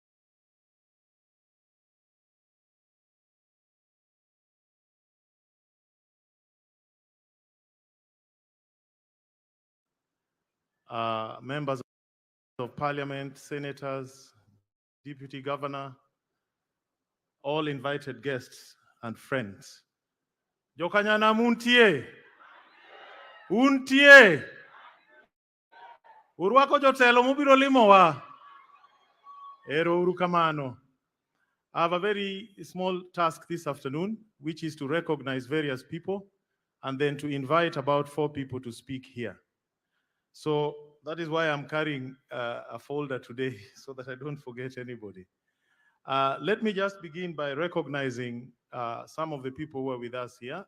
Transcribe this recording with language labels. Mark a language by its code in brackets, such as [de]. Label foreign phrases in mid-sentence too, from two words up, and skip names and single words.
[en] Members of Parliament, senators, Deputy Governor, all invited guests and friends. [luo] Jokanyana muntie, untie, urwako jotelo mubiro limowa, ero urukamano. [en] I have a very small task this afternoon, which is to recognize various people and then to invite about 4 people to speak here. So that is why I'm carrying a folder today so that I don't forget anybody. Let me just begin by recognizing some of the people who are with us here.